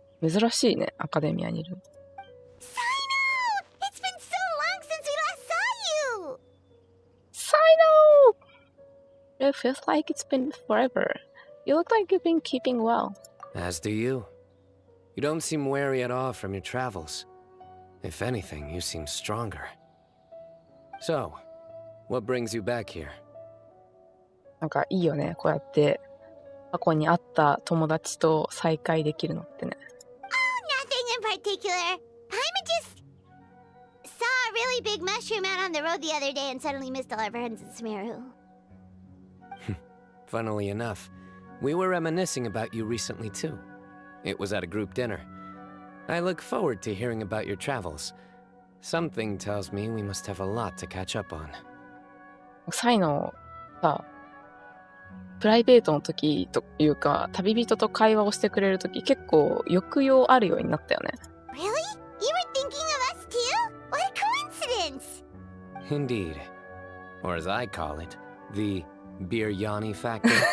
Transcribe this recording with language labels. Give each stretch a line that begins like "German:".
Japanese: 珍しいね、アカデミアにいる。
English: Cyno! It's been so long since we last saw you! Cyno! It feels like it's been forever. You look like you've been keeping well. As do you. You don't seem weary at all from your travels. If anything, you seem stronger. So, what brings you back here?
Japanese: なんかいいよね、こうやって過去に会った友達と再会できるのってね。
English: Nothing in particular. Paimon just saw a really big mushroom out on the road the other day and suddenly missed all our friends in Sumeru. Funnily enough, we were reminiscing about you recently too. It was at a group dinner. I look forward to hearing about your travels. Something tells me we must have a lot to catch up on.
Japanese: サイのさ、プライベートの時というか、旅人と会話をしてくれる時、結構抑揚あるようになったよね。
English: Really? You were thinking of us too? What a coincidence! Indeed. Or as I call it, the Biryani factor.